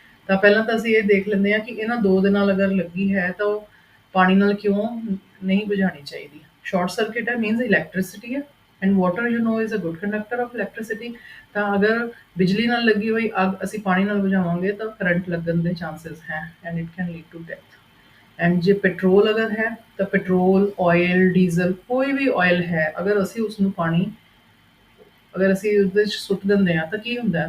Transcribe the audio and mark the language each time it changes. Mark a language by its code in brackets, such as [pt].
[pa] ਤਾਂ ਪਹਿਲਾਂ ਤਾਂ ਅਸੀਂ ਇਹ ਦੇਖ ਲੈਂਦੇ ਹਾਂ ਕਿ ਇਹਨਾਂ ਦੋ ਦੇ ਨਾਲ ਅਗਰ ਲੱਗੀ ਹੈ ਤਾਂ ਉਹ ਪਾਣੀ ਨਾਲ ਕਿਉਂ ਨਹੀਂ ਬੁਝਾਉਣੀ ਚਾਹੀਦੀ। [en] short circuit ਹੈ [pa] ਮੀਨਸ ਇਲੈਕਟ੍ਰਿਸਿਟੀ ਹੈ, [en] and water you know is a good conductor of electricity, [pa] ਤਾਂ ਅਗਰ ਬਿਜਲੀ ਨਾਲ ਲੱਗੀ ਹੋਈ ਅੱਗ ਅਸੀਂ ਪਾਣੀ ਨਾਲ ਬੁਝਾਵਾਂਗੇ ਤਾਂ ਕਰੰਟ ਲੱਗਣ ਦੇ ਚਾਂਸਸ ਹੈ [en] And it can lead to death. [pa] And ਜੇ ਪੈਟਰੋਲ ਅਗਰ ਹੈ ਤਾਂ ਪੈਟਰੋਲ, ਆਇਲ, ਡੀਜ਼ਲ ਕੋਈ ਵੀ ਆਇਲ ਹੈ ਅਗਰ ਅਸੀਂ ਉਸਨੂੰ ਪਾਣੀ ਅਗਰ ਅਸੀਂ ਉਹਦੇ 'ਚ ਸੁੱਟ ਦਿੰਦੇ ਹਾਂ ਤਾਂ ਕੀ ਹੁੰਦਾ ਹੈ?